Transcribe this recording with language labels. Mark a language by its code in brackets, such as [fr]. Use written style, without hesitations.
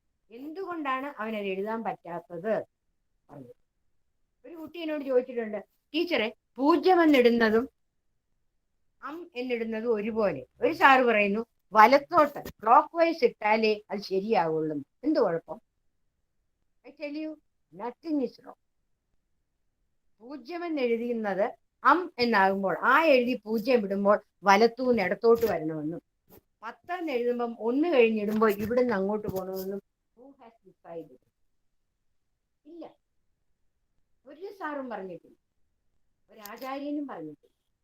[ml] എന്തുകൊണ്ടാണ് അവനത് എഴുതാൻ പറ്റാത്തത്? ഒരു കുട്ടി എന്നോട് ചോദിച്ചിട്ടുണ്ട്, ടീച്ചറെ പൂജ്യമെന്നിടുന്നതും എന്നിടുന്നതും ഒരുപോലെ. ഒരു സാറ് പറയുന്നു വലത്തോട്ട് ക്ലോക്ക് വൈസ് ഇട്ടാലേ അത് ശരിയാവുള്ളൂ. എന്ത് കുഴപ്പം? [en] I tell you, nothing is wrong. [ml] പൂജ്യം എന്നെഴുതുന്നത് എന്നാകുമ്പോൾ എഴുതി പൂജ്യം ഇടുമ്പോൾ വലത്തൂന്ന് ഇടത്തോട്ട് വരണമെന്നും 10 എഴുതുമ്പം 1 കഴിഞ്ഞിടുമ്പോൾ ഇവിടുന്ന് അങ്ങോട്ട് പോകണമെന്നും [en] who has decided? [ml] ഇല്ല, ഒരു സാറും പറഞ്ഞിട്ടില്ല, ഒരു ആചാര്യനും പറഞ്ഞിട്ടില്ല.